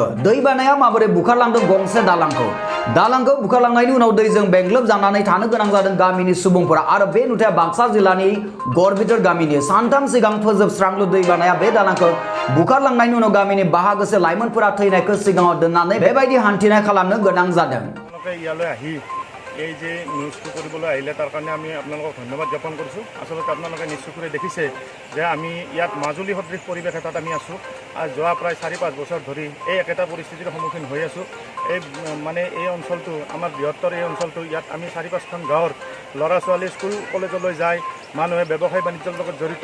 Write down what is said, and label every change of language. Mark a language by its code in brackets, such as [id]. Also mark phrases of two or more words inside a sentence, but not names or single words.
[brx] दैबानाया माबोरै बुखारलांदों गंसे दालांखौ। दालांखौ बुखारलांनायनि उनाव दैजों बेंग्लोब जानानै थानो गोनां जादों गामिनि सुबुंफोरा आरो बे नुथाया बाक्सा जिल्लानि गड़भितर गामिनि। सानथाम सिगां फोजोबस्रांलु दैबानाया बे दालांखौ बुखारलांनायनि उनाव गामिनि बाहागोसे लाइमोनफोरा थैनायखौ सिगाङाव दोननानै बेबायदि हान्थिनाय खालामनो गोनां जादों। [as] এই যে নিউজটো কৰিবলৈ আহিলে তাৰ কাৰণে আমি আপোনালোকক ধন্যবাদ জ্ঞাপন কৰিছোঁ। আচলতে আপোনালোকে নিশ্চয় কৰি দেখিছে যে আমি ইয়াত মাজুলী সদৃশ পৰিৱেশ এটাত আমি আছোঁ আৰু যোৱা প্ৰায় 4-5 বছৰ ধৰি এই একেটা পৰিস্থিতিৰ সন্মুখীন হৈ আছোঁ। এই অঞ্চলটো আমাৰ বৃহত্তৰ এই অঞ্চলটো ইয়াত আমি 4-5খন গাঁৱৰ ল'ৰা ছোৱালী স্কুল কলেজলৈ যায়, মানুহে ব্যৱসায় বাণিজ্যৰ লগত জড়িত।